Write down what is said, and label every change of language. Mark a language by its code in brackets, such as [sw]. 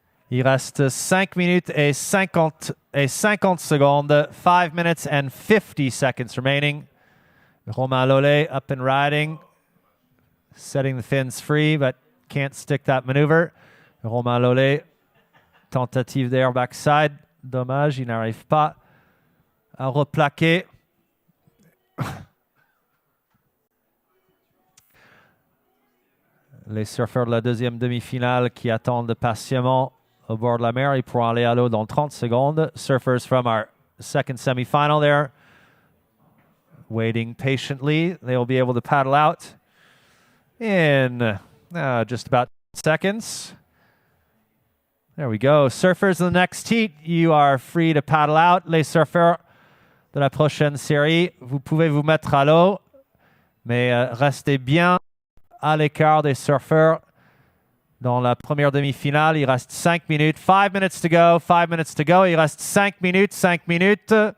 [fr] Il reste 5 minutes et 50 secondes, [en] 5 minutes and 50 seconds remaining. Romain Lollet up and riding, setting the fins free, but can't stick that maneuver. [fr] Romain Lollet, tentative d'air backside. Dommage, il n'arrive pas à replaquer. Les surfeurs de la deuxième demi-finale qui attendent patiemment au bord de la mer, ils pourront aller à l'eau dans 30 secondes. [en] Surfers from our second semi-final there, waiting patiently. They will be able to paddle out in just about seconds. There we go. Surfers in the next heat, you are free to paddle out. [fr] Les surfeurs de la prochaine série, vous pouvez vous mettre à l'eau, mais restez bien à l'écart des surfeurs dans la première demi-finale. Il reste 5 minutes. [en] 5 minutes to go. 5 minutes to go. [fr] Il reste 5 minutes. 5 minutes.